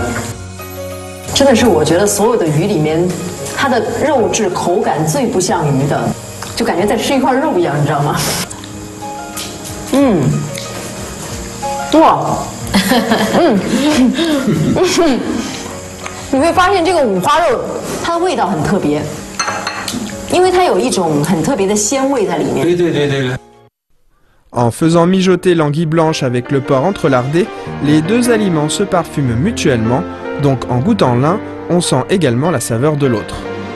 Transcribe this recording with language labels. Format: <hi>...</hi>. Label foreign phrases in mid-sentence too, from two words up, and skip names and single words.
<zh>真的是我觉得所有的鱼里面，它的肉质口感最不像鱼的，就感觉在吃一块肉一样，你知道吗？哇，你会发现这个五花肉它的味道很特别，因为它有一种很特别的鲜味在里面。对。</zh> <fr>En faisant mijoter l'anguille blanche avec le porc entrelardé, les 2 aliments se parfument mutuellement, donc en goûtant l'un, on sent également la saveur de l'autre.</fr>